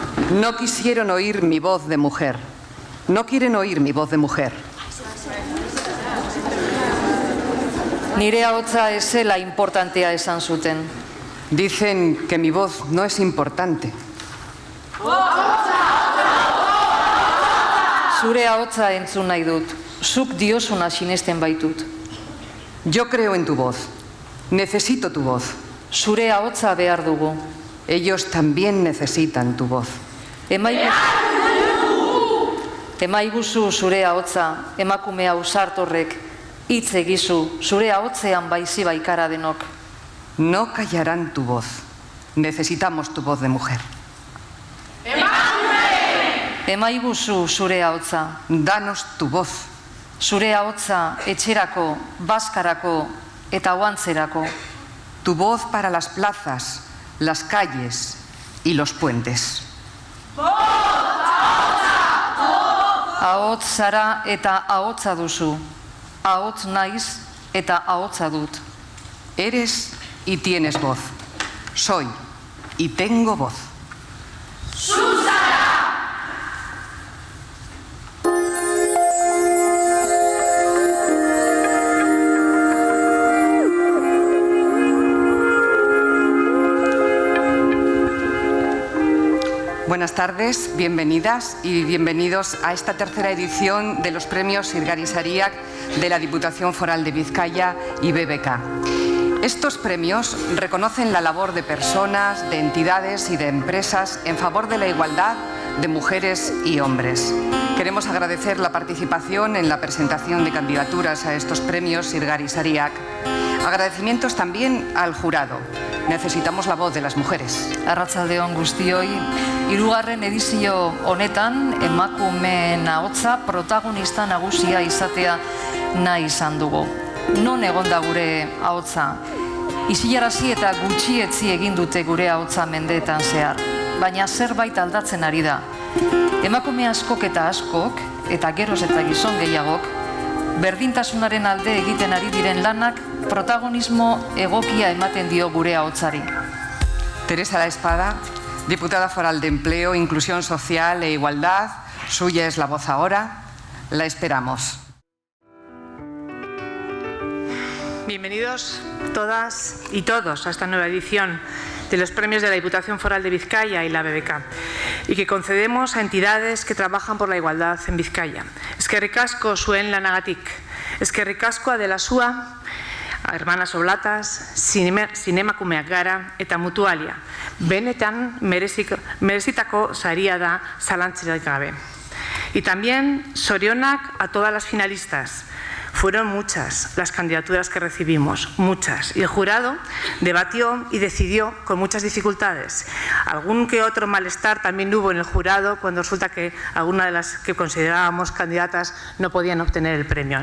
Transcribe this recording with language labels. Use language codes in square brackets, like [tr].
[es] No quisieron oír mi voz de mujer. No quieren oír mi voz de mujer. [eu] Nire ahotsa ez zela importantea esan zuten. [es] Dicen que mi voz no es importante. [eu] Zure ahotsa entzun nahi dut. Zuk diosuna sinesten baitut. [es] Yo creo en tu voz. Necesito tu voz. [eu] Zure ahotsa behar dugu. [es] Ellos también necesitan tu voz. [eu] Emaiguzu zure ahotsa, emakume ausartorrek, hitz egizu, zure ahotsean baizi baikara denok. [es] No callarán tu voz. Necesitamos tu voz de mujer. [eu] Emaiguzu zure ahotsa. [es] Danos tu voz. [eu] Zure ahotsa etxerako, bazkarako eta oantzerako. [es] Tu voz para las plazas, las calles y los puentes. [eu] Ahots zara eta ahotsa duzu. Ahots naiz eta ahotsa dut. [es] Eres y tienes voz. Soy y tengo voz. Buenas tardes, bienvenidas y bienvenidos a esta tercera edición de los premios Sirgari Sariak de la Diputación Foral de Vizcaya y BBK. Estos premios reconocen la labor de personas, de entidades y de empresas en favor de la igualdad de mujeres y hombres. Queremos agradecer la participación en la presentación de candidaturas a estos premios Sirgari Sariak. Agradecimientos también al jurado. Necesitamos la voz de las mujeres. [eu] Arratsaldeon guztioi, hirugarren edizio honetan emakumeen ahotsa protagonista nagusia izatea nahi izan dugu. Non egon da gure ahotsa? Isilarazi eta gutxietzi egin dute gure ahotsa mendeetan zehar, baina zerbait aldatzen ari da. Emakume askok eta askok, eta geroz eta gizon gehiagok, berdintasunaren alde egiten ari diren lanak protagonismo egokia ematen dio gure ahotsari. [es] Teresa La Espada, diputada foral de Empleo, Inclusión Social e Igualdad, suya es la voz ahora. La esperamos. Bienvenidos todas y todos a esta nueva edición de los premios de la Diputación Foral de Vizcaya y la BBK, y que concedemos a entidades que trabajan por la igualdad en Vizcaya. [eu] Eskerrik asko zuen lanagatik, eskerrik asko Adela Sua, Hermanas Oblatas, Zinemakumeak Gara eta Mutualia. Benetan merezitako saria da zalantzarik gabe. [es] Y también zorionak a todas las finalistas. Fueron muchas las candidaturas que recibimos, muchas, y el jurado debatió y decidió con muchas dificultades. Algún que otro malestar también hubo en el jurado cuando resulta que alguna de las que considerábamos candidatas no podían obtener el premio.